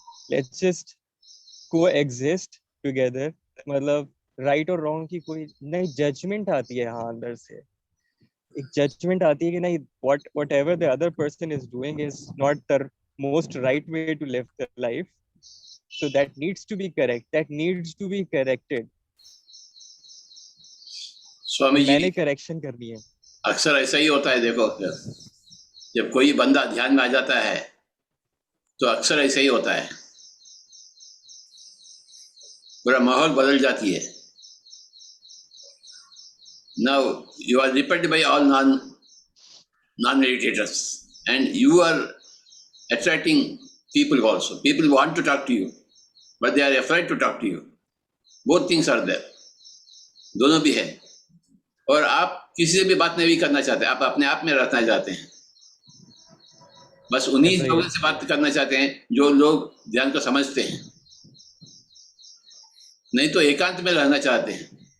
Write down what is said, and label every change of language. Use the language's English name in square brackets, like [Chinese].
[English] Let's just coexist together. [Hindi] मतलब right और रॉन्ग की कोई नहीं, जजमेंट आती है हाँ अंदर से. एक जजमेंट आती है कि नहीं, [English] Whatever the other person is doing is not the most right way to live the life. So that needs to be correct. That needs to be corrected. [Hindi] Swami ji, मैंने करेक्शन करनी है. अक्सर ऐसा ही होता है. देखो, जब कोई बंदा ध्यान में आ जाता है तो अक्सर ऐसा ही होता है, पूरा माहौल बदल जाती है. [English] Now you are repelled by all non meditators, and you are attracting people also. People want to talk to you, but they are afraid to talk to you. Both things are there. [Hindi] दोनों भी है. और आप किसी से भी बात नहीं करना चाहते, आप अपने आप में रहना चाहते हैं. बस उन्हीं ऐसा ही लोगों है. से बात करना चाहते हैं जो लोग ध्यान को समझते हैं, नहीं तो एकांत में रहना चाहते हैं.